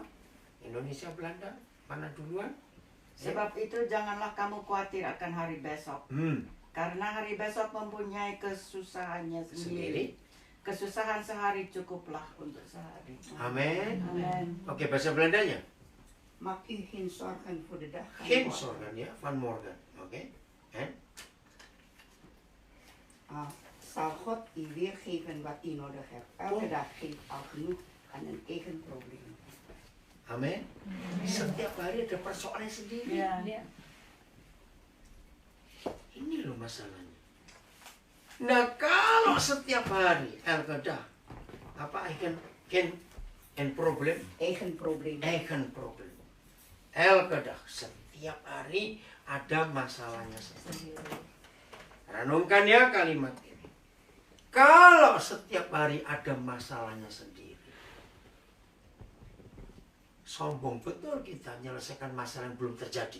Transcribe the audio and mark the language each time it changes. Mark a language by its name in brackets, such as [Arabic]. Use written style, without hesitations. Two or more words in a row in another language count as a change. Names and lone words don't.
[Indonesian] Indonesia, Belanda, mana duluan? Sebab itu janganlah kamu khawatir akan hari besok. Karena hari besok mempunyai kesusahannya sendiri. Kesusahan sehari cukuplah untuk sehari. Amin. Amin. Oke, bahasa Belandanya. [Dutch] Maak u geen zorgen voor de dag van Geen morgen. zorgen ya, van morgen. Oke. Zal God u weer geven wat u nodig hebt. Elke dag geeft al genoeg aan een eigen probleem. Amin. [Indonesian] Setiap hari ada persoalan sendiri. Ya. Ini loh masalahnya. Nah, kalau setiap hari Al-Qadah apa [Dutch] eigen problem? Eigen probleem. Eigen problem. [Indonesian] Al-Qadah setiap hari ada masalahnya sendiri. Renungkan ya kalimat ini. Kalau setiap hari ada masalahnya sendiri, sombong betul kita menyelesaikan masalah yang belum terjadi.